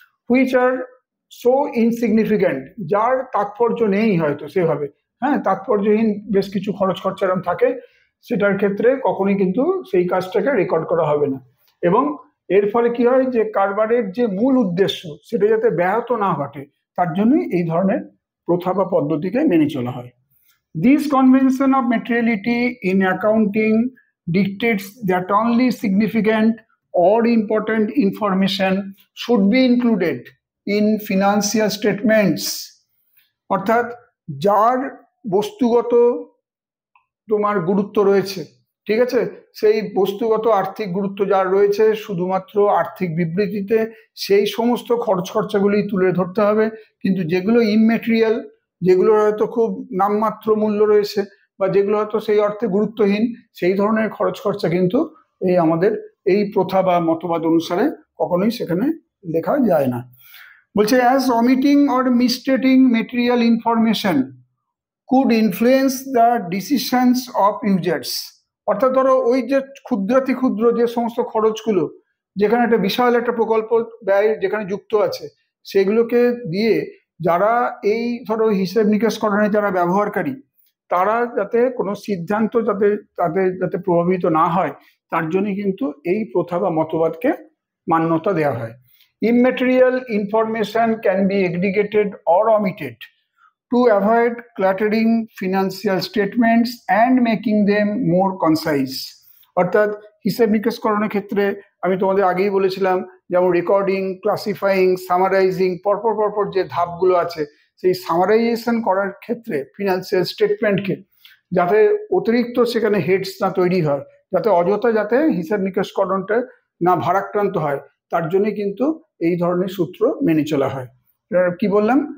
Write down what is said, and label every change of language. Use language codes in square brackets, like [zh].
[en] which are so insignificant, [bn] যার তাৎপর্য নেই হয়তো সেভাবে, হ্যাঁ, তাৎপর্যহীন বেশ কিছু খরচ খরচা এরকম থাকে, সেটার ক্ষেত্রে কখনোই কিন্তু সেই কাজটাকে রেকর্ড করা হবে না। এবং এর ফলে কি হয় যে কারবারের যে মূল উদ্দেশ্য সেটা যাতে ব্যাহত না ঘটে তার জন্যই এই ধরনের প্রথা বা পদ্ধতিকে মেনে চলা হয়। [en] This convention of materiality in accounting dictates that only significant or important information should be included in financial statements. [bn] অর্থাৎ যার বস্তুগত তোমার গুরুত্ব রয়েছে, ঠিক আছে, সেই বস্তুগত আর্থিক গুরুত্ব যার রয়েছে শুধুমাত্র আর্থিক বিবৃতিতে সেই সমস্ত খরচ খরচাগুলি তুলে ধরতে হবে। কিন্তু যেগুলো ইমমেটেরিয়াল, যেগুলো হয়তো খুব নামমাত্র মূল্য রয়েছে বা যেগুলো হয়তো সেই অর্থে গুরুত্বহীন, সেই ধরনের খরচ খরচা কিন্তু এই আমাদের এই প্রথা বা মতবাদ অনুসারে কখনোই সেখানে লেখা যায় না। [en] বলছে as omitting or misstating material information could influence the decisions of users। [bn] অর্থাৎ ধরো ওই যে ক্ষুদ্রাতি ক্ষুদ্র যে সমস্ত খরচগুলো যেখানে একটা বিশাল একটা প্রকল্প ব্যয় যেখানে যুক্ত আছে সেগুলোকে দিয়ে যারা এই ধরো হিসেব নিকেশ করণে যারা ব্যবহারকারী তারা যাতে কোনো সিদ্ধান্ত যাতে তাদের যাতে প্রভাবিত না হয় তার জন্য কিন্তু এই প্রথা বা মতবাদকে মান্যতা দেওয়া হয়। [en] Immaterial information can be aggregated or omitted to avoid cluttering financial statements and making them more concise। [bn] অর্থাৎ হিসাব নিকেশ করণের ক্ষেত্রে আমি তোমাদের আগেই বলেছিলাম যেমন রেকর্ডিং, ক্লাসিফাইং, সামারাইজিং, পরপর পরপর যে ধাপগুলো আছে সেই সামারাইজেশন করার ক্ষেত্রে ফিনান্সিয়াল স্টেটমেন্টকে যাতে অতিরিক্ত সেখানে হেডস না তৈরি হয়, যাতে অযথা যাতে হিসাব নিকেশ করণটা না ভারাক্রান্ত হয় তার জন্য কিন্তু এই ধরনের সূত্র মেনে চলা হয়। কি বললাম?